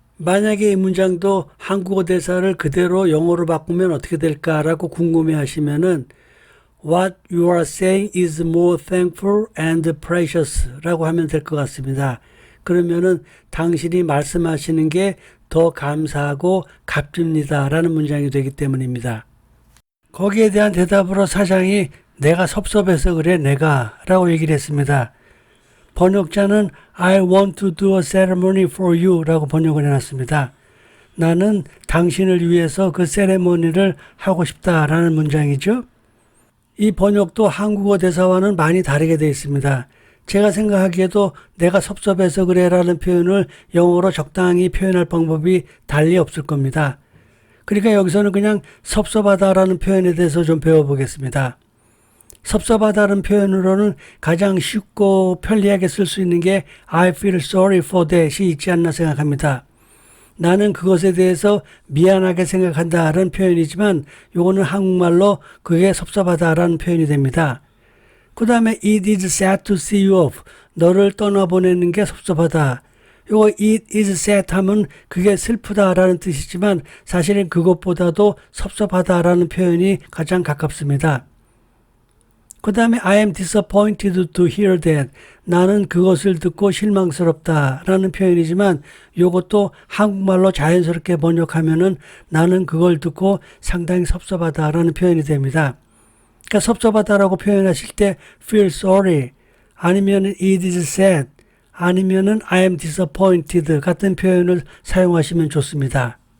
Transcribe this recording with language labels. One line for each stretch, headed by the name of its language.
Korean: 만약에 이 문장도 한국어 대사를 그대로 영어로 바꾸면 어떻게 될까라고 궁금해 하시면은
English: What you are saying is more thankful and precious
Korean: 라고 하면 될 것 같습니다. 그러면은 당신이 말씀하시는 게 더 감사하고 값집니다 라는 문장이 되기 때문입니다. 거기에 대한 대답으로 사장이 내가 섭섭해서 그래 내가 라고 얘기를 했습니다. 번역자는
English: I want to do a ceremony for you
Korean: 라고 번역을 해놨습니다. 나는 당신을 위해서 그 세레모니를 하고 싶다라는 문장이죠. 이 번역도 한국어 대사와는 많이 다르게 되어 있습니다. 제가 생각하기에도 내가 섭섭해서 그래라는 표현을 영어로 적당히 표현할 방법이 달리 없을 겁니다. 그러니까 여기서는 그냥 섭섭하다라는 표현에 대해서 좀 배워보겠습니다. 섭섭하다는 표현으로는 가장 쉽고 편리하게 쓸 수 있는 게
English: I feel sorry for that
Korean: 이 있지 않나 생각합니다. 나는 그것에 대해서 미안하게 생각한다라는 표현이지만 요거는 한국말로 그게 섭섭하다라는 표현이 됩니다. 그 다음에
English: it is sad to see you off.
Korean: 너를 떠나보내는 게 섭섭하다. 요거 it is sad 하면 그게 슬프다라는 뜻이지만 사실은 그것보다도 섭섭하다라는 표현이 가장 가깝습니다. 그 다음에
English: I am disappointed to hear that.
Korean: 나는 그것을 듣고 실망스럽다라는 표현이지만 이것도 한국말로 자연스럽게 번역하면은 나는 그걸 듣고 상당히 섭섭하다라는 표현이 됩니다. 그러니까 섭섭하다라고 표현하실 때 feel sorry 아니면은 it is sad 아니면은 I am disappointed 같은 표현을 사용하시면 좋습니다.